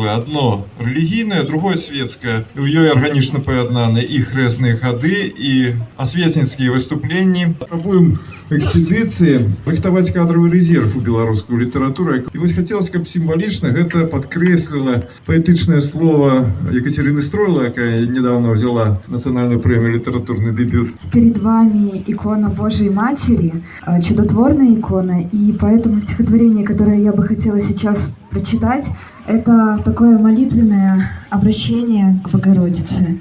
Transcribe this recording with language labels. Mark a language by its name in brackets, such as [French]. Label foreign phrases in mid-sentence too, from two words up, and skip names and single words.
[Belarusian] Адно рэлігійнае, другое светскае. У ёй арганічна паяднаны і хрэсныя хады, і асветніцкія выступленні. Пробуем экспедыцыі рыхтаваць кадравы рэзерв у беларускую літаратуру. І вось хацелася, каб сімвалічна гэта падкрэсліла паэтычнае слово Екатерины Стройло, якая [Russian] недавно взяла национальную премию [Belarusian] «Литературный дебют». [Russian] Перед вами икона Божией Матери, чудотворная икона, и поэтому стихотворение, которое я бы хотела сейчас прочитать, это такое молитвенное обращение к Богородице.